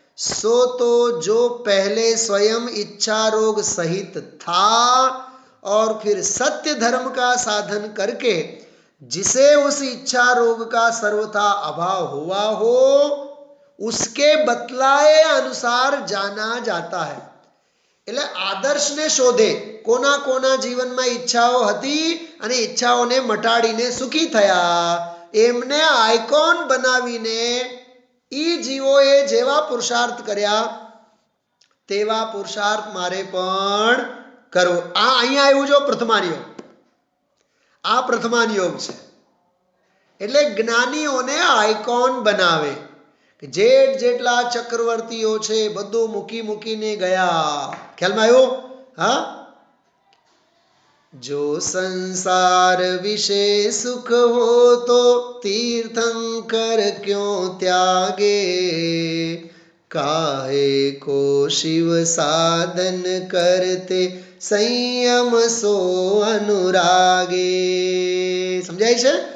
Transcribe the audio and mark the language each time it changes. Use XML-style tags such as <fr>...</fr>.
<hi>सो तो जो पहले स्वयं इच्छा रोग सहित था और फिर सत्य धर्म का साधन करके जिसे उस इच्छा रोग का सर्वथा अभाव हुआ हो, उसके बतलाए अनुसार जाना जाता है।</hi> <gu>એટલે આદર્શને શોધે, કોના કોના જીવનમાં ઈચ્છાઓ હતી અને ઈચ્છાઓને મટાડીને સુખી થયા, એમને આઇકોન બનાવીને ઈ જીવોએ જેવા પુરુષાર્થ કર્યા તેવા પુરુષાર્થ મારે પણ કરવો. આ અહીંયા આવ્યું જો પ્રથમાન યોગ. આ પ્રથમાન યોગ છે. એટલે જ્ઞાનીઓને આઇકોન બનાવે. જેટ જેટલા ચક્રવર્તીઓ છે બધું મૂકી મૂકીને ગયા. ખ્યાલમાં આવ્યું?</gu> <hi>હા, જો સંસાર વિશે સુખ હો તો તીર્થંકર ક્यों त्यागे, काहे को शिव साधन करते संयम सो अनुरागे.</hi> <gu>समझाई છે?</gu>